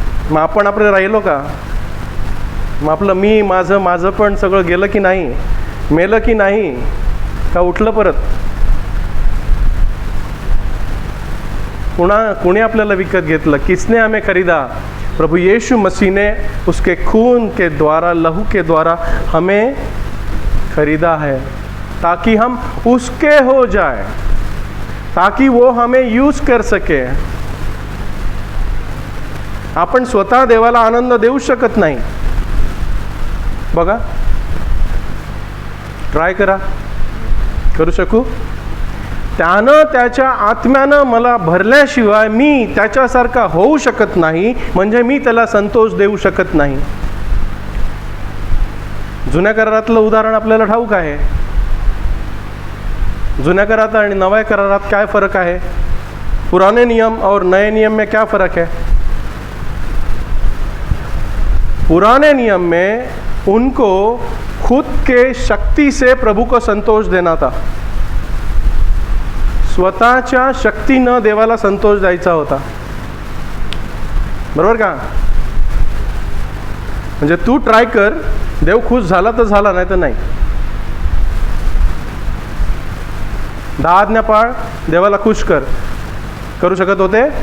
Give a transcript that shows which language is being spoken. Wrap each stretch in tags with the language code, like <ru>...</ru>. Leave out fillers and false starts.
<mr>मग आपण आपले राहिलो का? मग आपलं मी माझं पण सगळं गेलं की नाही? मेलं की नाही? का उठलं परत? कुणी आपल्याला विकत घेतलं?</mr> <hi>किसने हमें खरीदा? प्रभु यीशु मसीह ने उसके खून के द्वारा, लहू के द्वारा हमें खरीदा है, ताकि हम उसके हो जाए, ताकि वो हमें यूज कर सके.</hi> <mr>आपण स्वतः देवाला आनंद देऊ शकत नाही. बघा, ट्राय करू शकू? त्यानं त्याच्या आत्म्यानं मला भरल्याशिवाय मी त्याच्यासारखा होऊ शकत नाही, म्हणजे मी त्याला संतोष देऊ शकत नाही. जुन्या करारातलं उदाहरण आपल्याला ठाऊक आहे. जुन्या करारात आणि नव्या करारात काय फरक आहे?</mr> <hi>पुराने नियम और नए नियम में क्या फ़र्क है? पुराने नियम में उनको खुद के शक्ति से प्रभु को संतोष देना था.</hi> <mr>स्वतःच्या शक्तीनं देवाला संतोष द्यायचा होता. बरोबर का? म्हणजे तू ट्राय कर, देव खुश झाला तर झाला, नाही तर नाही. 10 आज्ञा पाळ, देवाला खुश करू शकत होते.</mr>